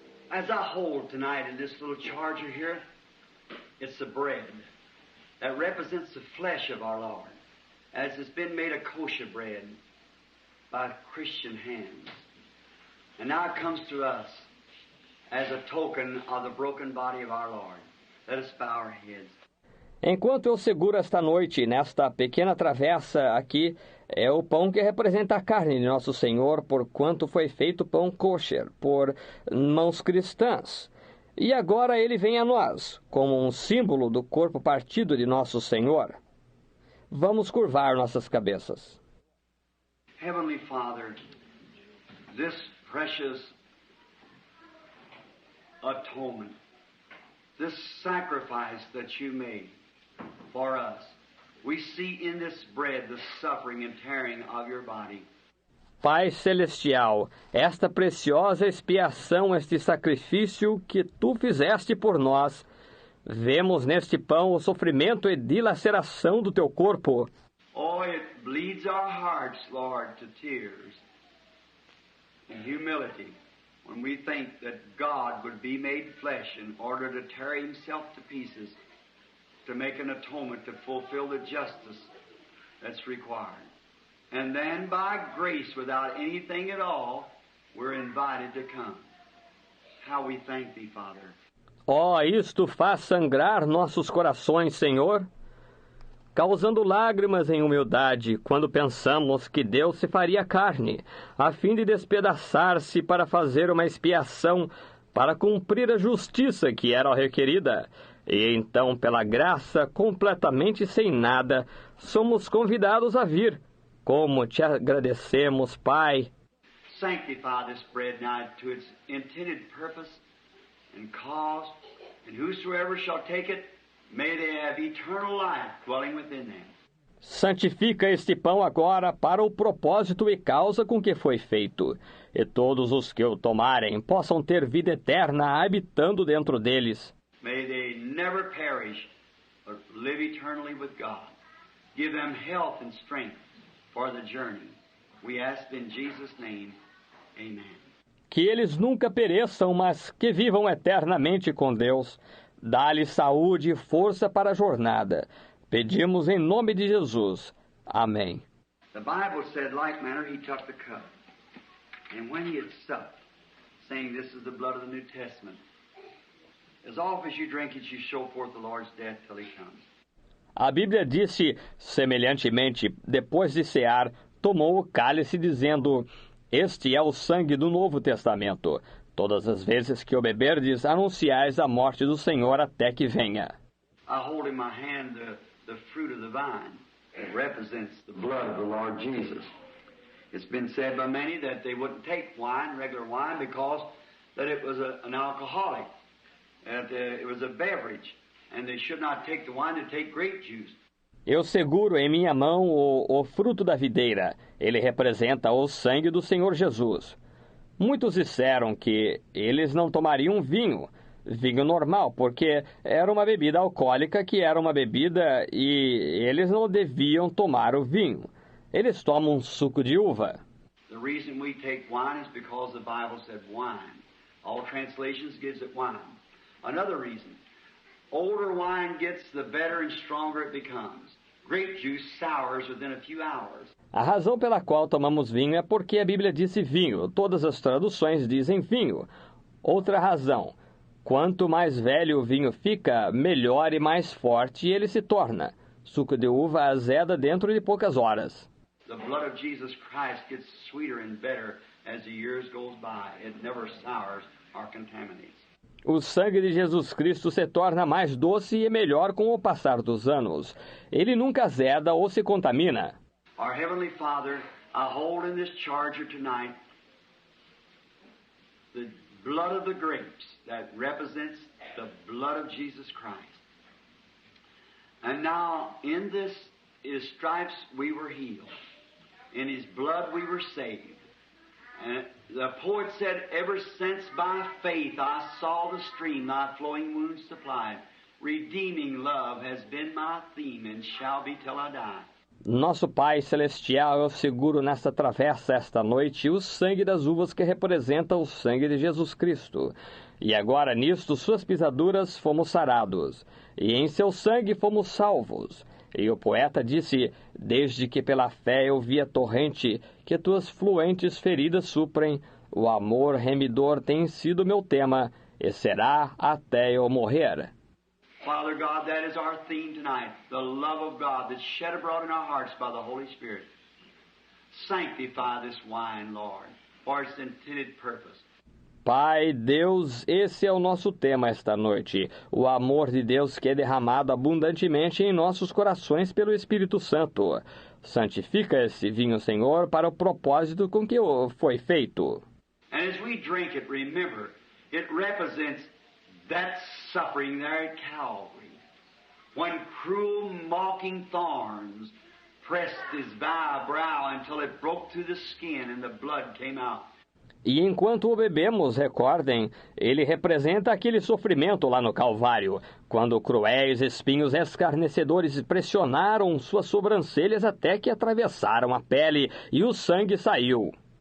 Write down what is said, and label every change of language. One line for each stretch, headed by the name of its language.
English: As I hold tonight in this little charger here, it's the bread that represents the flesh of our Lord, as it's been made a kosher bread by Christian hands. And now it comes to us as a token of the broken body of our Lord. Let us bow our heads.
Portuguese: Enquanto eu seguro esta noite, nesta pequena travessa aqui, é o pão que representa a carne de nosso Senhor, por quanto foi feito pão kosher, por mãos cristãs. E agora ele vem a nós, como um símbolo do corpo partido de nosso Senhor. Vamos curvar nossas cabeças.
English: Heavenly Father, this precious atonement, this sacrifice that you made for us, we see in this bread the suffering and tearing of your body.
Portuguese: Pai Celestial, esta preciosa expiação, este sacrifício que tu fizeste por nós, vemos neste pão o sofrimento e dilaceração do teu corpo.
English: Oh, it bleeds our hearts, Lord, to tears and humility when we think that God would be made flesh in order to tear himself to pieces to make an atonement to fulfill the justice that's required. And then by grace, without anything at all, we're invited to come. How we thank thee, Father.
Portuguese: Oh, isto faz sangrar nossos corações, Senhor, causando lágrimas em humildade, quando pensamos que Deus se faria carne, a fim de despedaçar-se para fazer uma expiação, para cumprir a justiça que era requerida. E então, pela graça, completamente sem nada, somos convidados a vir. Como te agradecemos, Pai.
English: Sanctify this bread now to its intended purpose and cause, and whosoever shall take it, may they have eternal life dwelling within them.
Portuguese: Santifica este pão agora para o propósito e causa com que foi feito, e todos os que o tomarem possam ter vida eterna habitando dentro deles.
English: May they never perish, but live eternally with God. Give them health and strength for the journey. We ask in Jesus' name, amen.
Portuguese: Que eles nunca pereçam, mas que vivam eternamente com Deus. Dá-lhes saúde e força para a jornada. Pedimos em nome de Jesus. Amém.
English: The Bible said, like manner, he took the cup. And when he had supped, saying, this is the blood of the New Testament, as often as you drink it, you show forth the Lord's death till he comes.
Portuguese: A Bíblia disse, semelhantemente, depois de cear, tomou o cálice, dizendo, este é o sangue do Novo Testamento. Todas as vezes que o beberdes, anunciais a morte do Senhor até que venha.
English: I hold in my hand the fruit of the vine. It represents the blood of the Lord Jesus. It's been said by many that they wouldn't take wine, regular wine, because that it was an alcoholic, that it was a beverage, and they should not take the wine to take grape juice.
Portuguese: Eu seguro em minha mão o fruto da videira. Ele representa o sangue do Senhor Jesus. Muitos disseram que eles não tomariam vinho normal, porque era uma bebida alcoólica que era uma bebida e eles não deviam tomar o vinho. Eles tomam suco de uva.
English: The reason we take wine is because the Bible said wine. All translations gives it wine. Another reason, older wine gets, the better and stronger it becomes. Grape juice sours within a few hours.
Portuguese: A razão pela qual tomamos vinho é porque a Bíblia disse vinho. Todas as traduções dizem vinho. Outra razão, quanto mais velho o vinho fica, melhor e mais forte ele se torna. Suco de uva azeda dentro de poucas horas.
English: The blood of Jesus Christ gets sweeter and better as the years goes by. It never sours or contaminates.
Portuguese: O sangue de Jesus Cristo se torna mais doce e melhor com o passar dos anos. Ele nunca azeda ou se contamina.
English: Our Heavenly Father, I hold in this charger tonight the blood of the grapes that represents the blood of Jesus Christ. And now in this, His stripes we were healed. In His blood we were saved. And the poet said, ever since by faith I saw the stream thy flowing wounds supplied, redeeming love has been my theme and shall be till I die.
Portuguese: Nosso Pai Celestial, eu seguro nesta travessa esta noite o sangue das uvas que representa o sangue de Jesus Cristo. e agora nisto suas pisaduras fomos sarados, e em seu sangue fomos salvos. E o poeta disse, desde que pela fé eu vi a torrente, que tuas fluentes feridas suprem, o amor remidor tem sido meu tema, e será até eu morrer.
English: Father God, that is our theme tonight, the love of God that's shed abroad in our hearts by the Holy Spirit. Sanctify this wine, Lord, for its intended purpose.
Portuguese: Pai, Deus, esse é o nosso tema esta noite, o amor de Deus que é derramado abundantemente em nossos corações pelo Espírito Santo. Santifica esse vinho, Senhor, para o propósito com que foi feito.
English: And as we drink it, remember, it represents that suffering there at Calvary, when cruel, mocking thorns pressed his brow until it broke through the skin and the blood came out.
Portuguese: E enquanto o bebemos, recordem, ele representa aquele sofrimento lá no Calvário, quando cruéis espinhos escarnecedores pressionaram suas sobrancelhas até que atravessaram a pele e o sangue saiu.